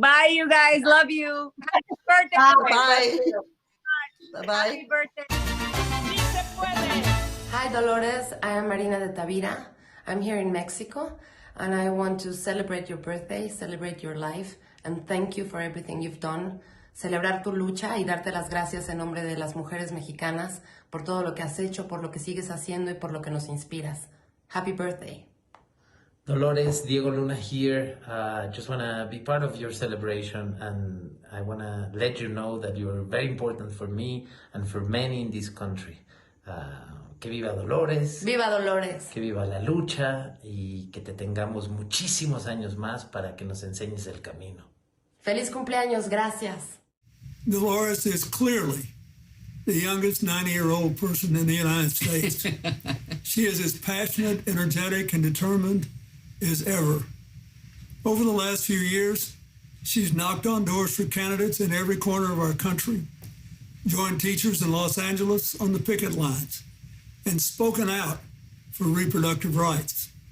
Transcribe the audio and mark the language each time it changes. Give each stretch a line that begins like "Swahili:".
English: Bye, you guys. Love you. Happy birthday. Bye. Bye. Happy birthday. Hi, Dolores. I am Marina de Tavira. I'm here in Mexico, and I want to celebrate your birthday, celebrate your life, and thank you for everything you've done.
Spanish: Celebrar tu lucha y darte las gracias en nombre de las mujeres mexicanas por todo lo que has hecho, por lo que sigues haciendo y por lo que nos inspiras.
English: Happy birthday. Dolores, Diego Luna here. Just want to be part of your celebration, and I want to let you know that you're very important for me and for many in this country.
Spanish: Que viva Dolores. Viva Dolores. Que viva la lucha y que te tengamos muchísimos años más para que nos enseñes el camino. Feliz cumpleaños, gracias.
English: Dolores is clearly the youngest 90-year-old person in the United States. She is as passionate, energetic, and determined as ever. Over the last few years, she's knocked on doors for candidates in every corner of our country, joined teachers in Los Angeles on the picket lines, and spoken out for reproductive rights.